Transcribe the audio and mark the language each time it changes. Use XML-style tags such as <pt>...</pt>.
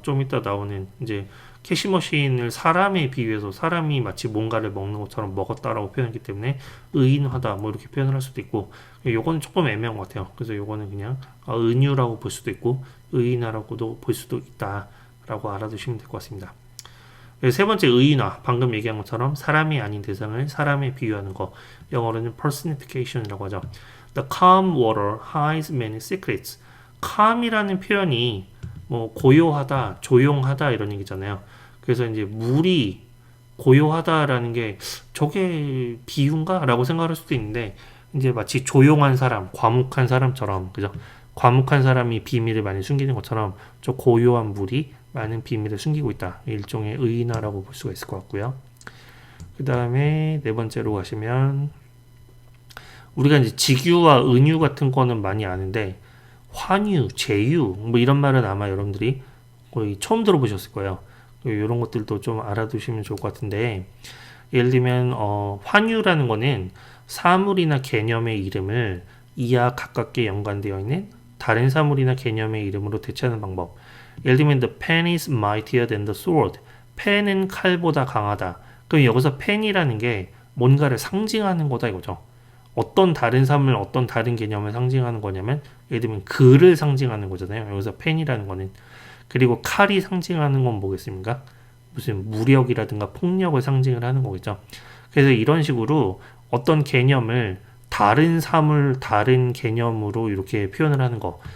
<ko>좀 이따 나오는 이제 캐시머신을 사람에 비유해서 사람이 마치 뭔가를 먹는 것처럼 먹었다라고 표현했기 때문에 의인화다 뭐 이렇게 표현을 할 수도 있고, 요거는 조금 애매한 것 같아요. 그래서 요거는 그냥 은유라고 볼 수도 있고 의인화라고도 볼 수도 있다라고 알아두시면 될 것 같습니다. 세 번째 의인화, 방금 얘기한 것처럼 사람이 아닌 대상을 사람에 비유하는 거, 영어로는 personification이라고 하죠.</ko> <en>The calm water hides many secrets.</en> <ko>calm이라는 표현이 뭐 고요하다, 조용하다 이런 얘기잖아요. 그래서 이제 물이 고요하다라는 게 저게 비유인가? 라고 생각할 수도 있는데, 이제 마치 조용한 사람, 과묵한 사람처럼, 그죠? 과묵한 사람이 비밀을 많이 숨기는 것처럼 저 고요한 물이 많은 비밀을 숨기고 있다. 일종의 의인화라고 볼 수가 있을 것 같고요. 그 다음에 네 번째로 가시면 우리가 이제 직유와 은유 같은 거는 많이 아는데 환유, 제유 뭐 이런 말은 아마 여러분들이 거의 처음 들어보셨을 거예요. 이런 것들도 좀 알아두시면 좋을 것 같은데, 예를 들면 환유라는 거는 사물이나 개념의 이름을 이와 가깝게 연관되어 있는 다른 사물이나 개념의 이름으로 대체하는 방법.</ko> <en>예를 들면 the pen is mightier than the sword.</en> <ko>펜은 칼보다 강하다. 그럼 여기서 펜이라는 게 뭔가를 상징하는 거다 이거죠. 어떤 다른 사물, 어떤 다른 개념을 상징하는 거냐면 예를 들면 글을 상징하는 거잖아요. 여기서 펜이라는 거는. 그리고 칼이 상징하는 건 뭐겠습니까? 무슨 무력이라든가 폭력을 상징을 하는 거겠죠. 그래서 이런 식으로 어떤 개념을 다른 사물, 다른 개념으로 이렇게 표현을 하는 거.</ko>